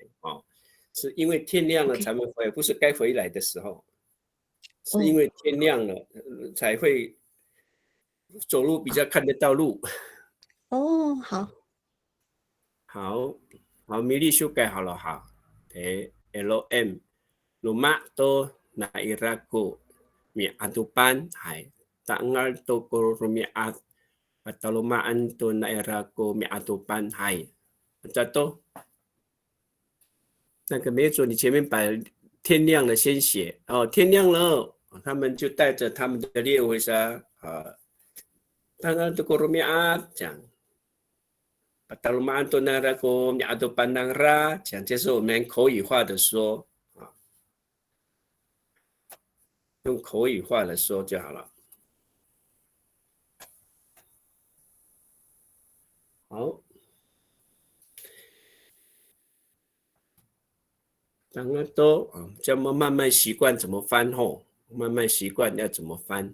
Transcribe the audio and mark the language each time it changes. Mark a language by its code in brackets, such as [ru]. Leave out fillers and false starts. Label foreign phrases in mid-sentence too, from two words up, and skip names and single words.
[zh] 是因为天亮了才会回来，不是该回来的时候。是因为天亮了才会走路比较看得到路。好，米粒修改好了哈。 [ami] LM Luma to na iraku mi atupan hai tangal to kurumiat patalumaan to na iraku mi atupan hai。 [zh] 这都那个没错，你前面把天亮了先写哦，天亮了，他们就带着他们的猎回沙 [ami] tangal to kurumiat [zh] 讲。 [ami] Patalumaan to na rako mi atupan ng ra [zh] 讲，这是我们口语化的说。用口语化来说就好了。好，当然都这么慢慢习惯怎么翻后，慢慢习惯要怎么翻。